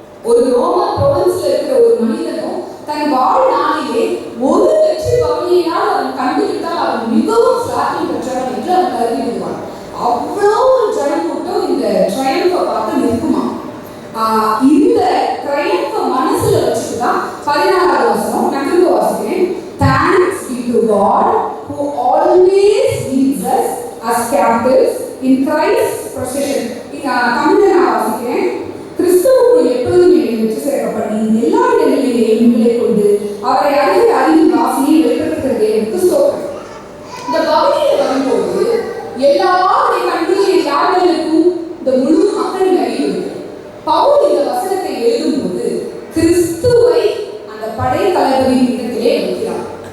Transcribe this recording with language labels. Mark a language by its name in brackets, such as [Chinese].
[Tamil] ஒரு ரோம ப்ரொவின்ஸ்ல இருக்கிற ஒரு மனிதனும் தன் வாழ்நாளிலே ஒரு வெற்றி பவனியால் அவன் கண்டுவிட்டால் அவன் மிகவும் சாதி பெற்றவன் என்று அவன் கருதி விடுவான். அவ்வளோ ஒரு ஜனம் கூட்டம் இந்த ட்ரையம்பை பார்த்து நிற்குமா. இந்த ட்ரையம்பை மனசுல வச்சுதான் 14வது வசனம் நான் திரும்ப வாசிக்கிறேன். [English] Thanks be to God who always leads us as captives in Christ's procession. [Tamil] தமிழ்ல நான் வாசிக்கிறேன். கிறிஸ்துவுக்குள் எப்பொழுதும் வெற்றி சேர்க்கப்பட்டு எல்லா இடங்களிலேயும் உங்களை கொண்டு அவரை அறிந்து அறிவின் வாசனையை வெளிப்படுத்துகிறது என்று ஸ்தோத்திரம். இந்த பவனியில வரும்போது எல்லாருடைய கண்களில் யார்கள் இருக்கும்? இந்த முழு மக்கள் மேலே இருக்கு. பவுல் இந்த வசனத்தை எழுதும்போது கிறிஸ்துவை அந்த படை தளபதியின் இடத்திலே வைக்கிறார்.